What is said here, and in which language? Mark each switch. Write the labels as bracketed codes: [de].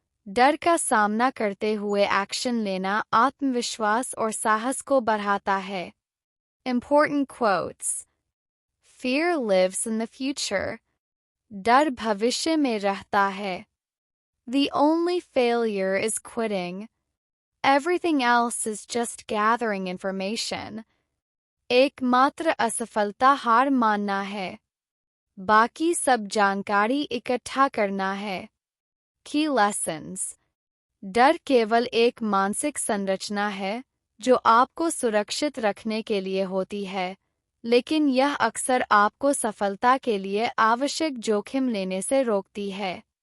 [hi] डर का सामना करते हुए एक्शन लेना आत्मविश्वास और साहस को बढ़ाता है। [en] Important quotes. Fear lives in the future. [hi] डर भविष्य में रहता है। [en] The only failure is quitting. Everything else is just gathering information. [hi] एकमात्र असफलता हार मानना है। बाकी सब जानकारी इकट्ठा करना है। [en] Key lessons. [hi] डर केवल एक मानसिक संरचना है जो आपको सुरक्षित रखने के लिए होती है, लेकिन यह अक्सर आपको सफलता के लिए आवश्यक जोखिम लेने से रोकती है।